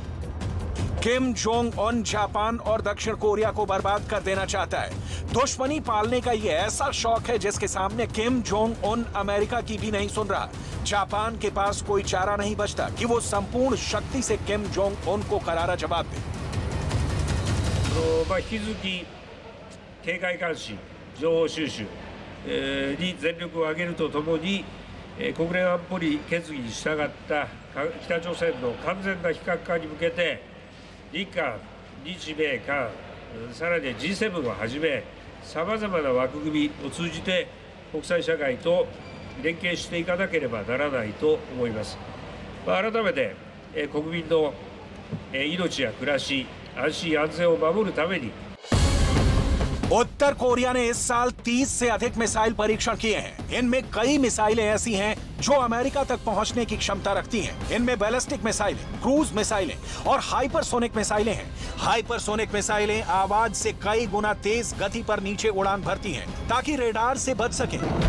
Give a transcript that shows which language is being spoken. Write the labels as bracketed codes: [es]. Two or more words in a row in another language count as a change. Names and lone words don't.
[hi] किम जोंग उन जापान और दक्षिण कोरिया को बर्बाद कर देना चाहता है। दुश्मनी पालने का यह ऐसा शौक है जिसके सामने किम जोंग उन अमेरिका की भी नहीं सुन रहा। जापान के पास कोई चारा नहीं बचता कि वो संपूर्ण शक्ति से किम जोंग उन को करारा जवाब दे। [ja] 引き続き警戒監視、情報収集に全力を挙げるとともに、国連安保理決議に従った北朝鮮の完全な非核化に向けて、日韓、日米韓、さらに G7 をはじめ、さまざまな枠組みを通じて国際社会と連携していかなければならないと思います。改めて国民の命や暮らし、 安心安全を守るために [hi] उत्तर कोरिया ने इस साल 30 से अधिक मिसाइल परीक्षण किए हैं। इनमें कई मिसाइलें ऐसी हैं जो अमेरिका तक पहुंचने की क्षमता रखती हैं। इनमें बैलिस्टिक मिसाइलें, क्रूज मिसाइलें और हाइपरसोनिक मिसाइलें हैं। हाइपरसोनिक मिसाइलें आवाज से कई गुना तेज गति पर नीचे उड़ान भरती हैं ताकि रेडार से बच सकें।